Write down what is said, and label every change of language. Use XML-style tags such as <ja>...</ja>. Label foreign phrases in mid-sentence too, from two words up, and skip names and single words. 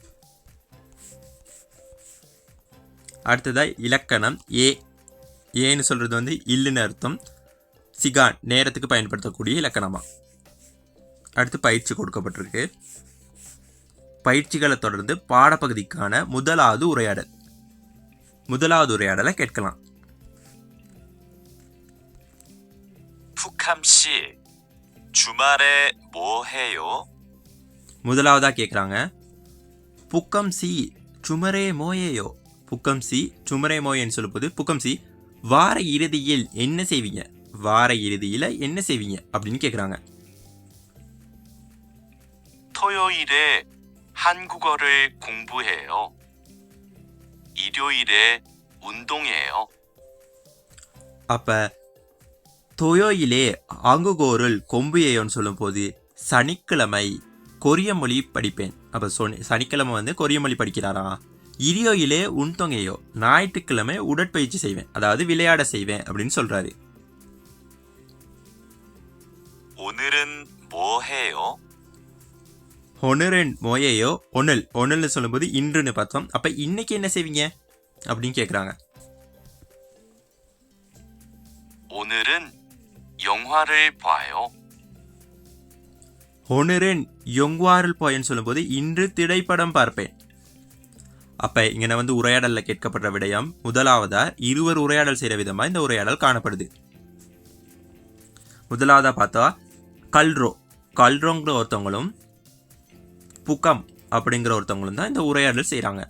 <ta>அடுத்ததா இலக்கணம் ஏன்னு சொல்கிறது வந்து இல்லுன்னு அர்த்தம். சிகான் நேரத்துக்கு பயன்படுத்தக்கூடிய இலக்கணமா. அடுத்து பயிற்சி கொடுக்கப்பட்டிருக்கு. பயிற்சிகளை தொடர்ந்து பாடப்பகுதிக்கான முதலாவது உரையாடலை கேட்கலாம்.</ta> <ko>푸캄 씨, 주말에 뭐 해요?</ko> <ta>முதலாவதா கேட்குறாங்க.</ta> <ko>푸캄 씨 주말에 뭐 해요. 푸캄 씨 주말에 뭐 해요</ko> <ta>சொல்லும்போது புக்கம் சி வார இறுதியில் என்ன செய்வீங்க, வார இறுதியில் என்ன செய்வீங்க அப்படின்னு கேட்குறாங்க.</ta> <ko>토요일에 한국어를 공부해요. 일요일에 운동해요.</ko> <ta>அப்போ</ta> <ko>토요일에 한국어를 공부해요</ko> <ta>சொல்லும்போது சனிக்கிழமை கொரிய மொழி படிப்பேன். அப்போ சனிக்கிழமை வந்து கொரிய மொழி படிக்கிறாரா.</ta> <ko>일요일에 운동해요,</ko> <ta>ஞாயிற்றுக்கிழமை உடற்பயிற்சி செய்வேன், அதாவது விளையாட செய்வேன் அப்படின்னு சொல்றாரு.</ta> <ko>오늘은 뭐 해요? 오늘은 뭐 해요,</ko> <ta>ஒன்னல்னு சொல்லும்போது இன்றுன்னு பார்த்தோம். அப்போ இன்னைக்கு என்ன செய்வீங்க அப்படின்னு கேட்குறாங்க.</ta> <ko>오늘은 영화를 봐요. 오늘은 영화를 봐요</ko> <ta>சொல்லும்போது இன்று திரைப்படம் பார்ப்பேன். அப்போ இங்கே வந்து உரையாடலில் கேட்கப்படுற விடயம் முதலாவதா இருவர் உரையாடல் செய்கிற விதமாக இந்த உரையாடல் காணப்படுது. முதலாவதாக பார்த்தா கல்ரோங்கிற ஒருத்தவங்களும் புக்கம் அப்படிங்கிற ஒருத்தவங்களும் தான் இந்த உரையாடல் செய்கிறாங்க.</ta>